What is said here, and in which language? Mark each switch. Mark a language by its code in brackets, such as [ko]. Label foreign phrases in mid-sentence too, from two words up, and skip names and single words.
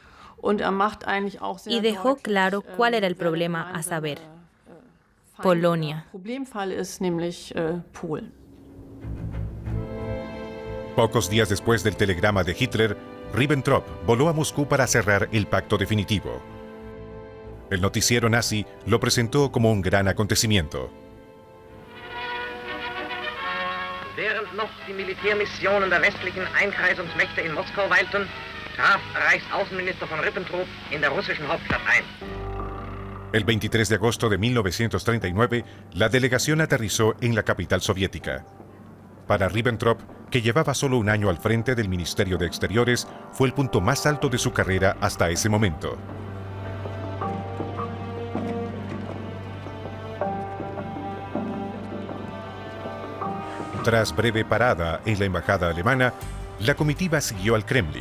[es] Y dejó claro cuál era el problema, a saber, Polonia. Pocos días después del telegrama de Hitler, Ribbentrop voló a Moscú para cerrar el pacto definitivo. El noticiero nazi lo presentó como un gran acontecimiento. [de] Während noch die Militärmissionen der westlichen Einkreisungsmächte in Moskau weilten, traf Reichsaußenminister von Ribbentrop in der russischen Hauptstadt ein. [es] El 23 de agosto de 1939, la delegación aterrizó en la capital soviética. Para Ribbentrop, que llevaba solo un año al frente del Ministerio de Exteriores, fue el punto más alto de su carrera hasta ese momento. Tras breve parada en la embajada alemana, la comitiva siguió al Kremlin.